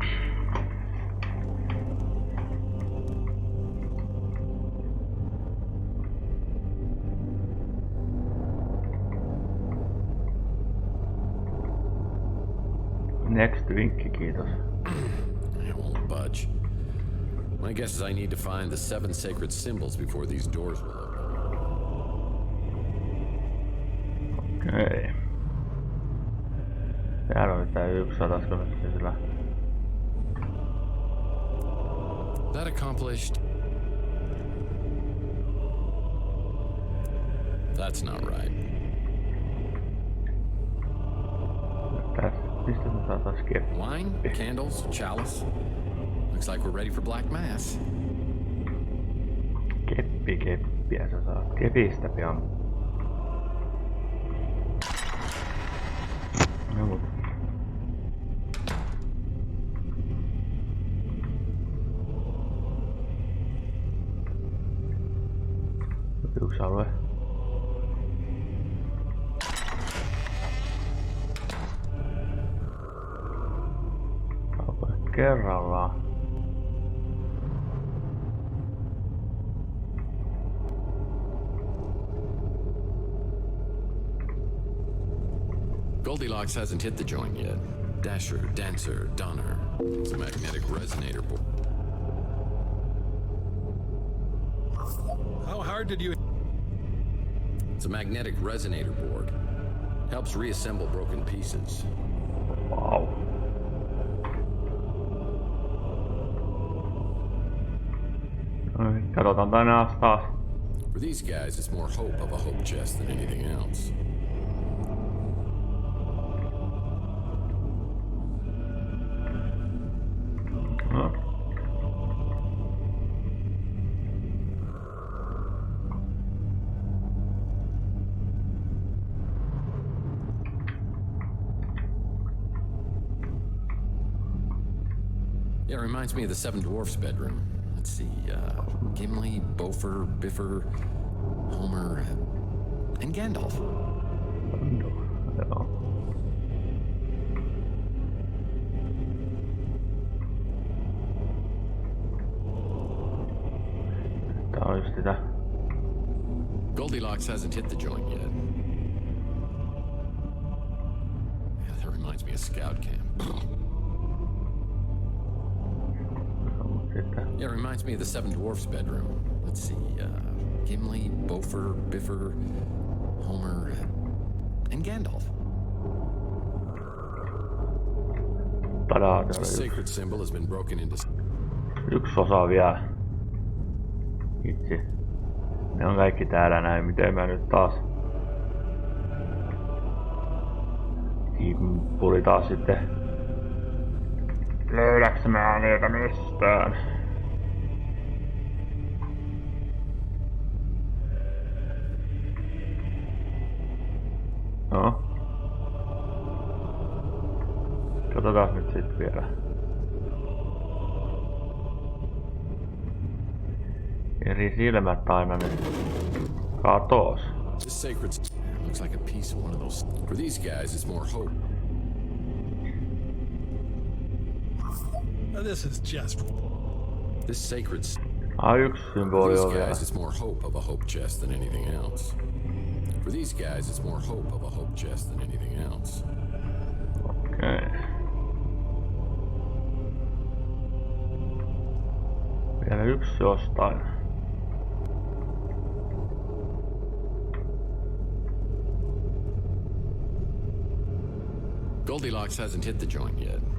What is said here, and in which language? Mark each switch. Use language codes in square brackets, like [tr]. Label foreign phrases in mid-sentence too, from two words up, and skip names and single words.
[fi] Next vinkki, kiitos. [en] I won't budge. My guess is I need to find the 7 sacred symbols before these doors will open. [fi] Okei. Täällä oli tää yksi, sataisiko me sitten sillä? [en] That accomplished. That's not right. [fi] Mistä me saatais keppi? [en] Wine, candles, chalice. Looks like we're ready for Black Mass. [fi] Keppiä sä saat. Kepistä pian. No mut. Yksi alue. Kerrallaan. [en] Goldilocks hasn't hit the joint yet. Dasher, Dancer, Donner. It's a magnetic resonator board. How hard did you... It's a magnetic resonator board. Helps reassemble broken pieces. [fi] Wow. Katsotaan tänään taas. [en] For these guys, it's more hope of a hope chest than anything else. No. Yeah, it reminds me of the Seven Dwarfs bedroom. Let's see, Gimli, Bofur, Biffer, Homer, and Gandalf. [fi] Joo. Tää on just sitä. [en] Goldilocks hasn't hit the joint yet. Yeah, that reminds me of Scout Camp. Yeah, it reminds me of the Seven Dwarfs bedroom. Let's see, Gimli, Bofur, Biffer, Homer, and Gandalf. Tadaa, The sacred symbol has been broken into... [fi] yksi osa vielä. Itse. Ne on kaikki täällä näin. Miten mä nyt taas... Timpuli taas sitten... Löydäks mä niitä mistään? No. Katsotaan nyt sit vielä. Eri silmät aina nyt katos. [en] The sacred looks like a piece of one of those. For these guys, it's more hope. This is just... This sacred. [fi] Yksi [en] For [fi] symboli [en] these [fi] on vielä. [en] guys, it's more hope of a hope chest than anything else. For these guys, it's more hope of a hope chest than anything else. [fi] Okei. Vielä yksi jostain. [en] Goldilocks hasn't hit the joint yet.